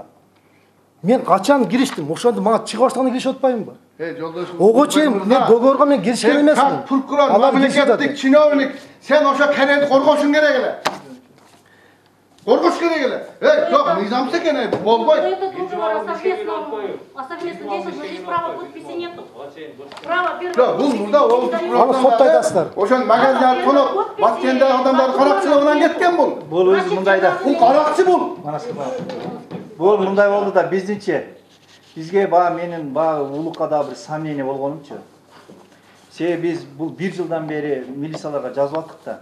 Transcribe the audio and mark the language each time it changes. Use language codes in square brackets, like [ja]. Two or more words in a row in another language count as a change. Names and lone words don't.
[ky] Мен качан кириштим? Ошондо мага чыгып баштаганда киришип атпаймынбы? Жолдошум. Ого чейин мен договорго мен киришкен эмесмин. Прокурор, мамлекеттик чиновник, сен ошо кенени коргошуң керек эле. Коргош керек эле. Жок, мыйзамсыз экен, болбойт. [ru] Это договор о совместном действии, здесь права подписи нету. Право первого. [ky] Бул мурда Аны сотто айтасыздар. Ошон магазиндерди тоноп, Баткендеги адамдардын каракчылыгынан кеткен бул. Бул өзү мындайда. Бул каракчы бул. Бул мындай болду да биздинче. Бизге менин улукка да бир сомнение болгонумчу. Биз бул 1 жылдан бери милицияларга жазып аттык да.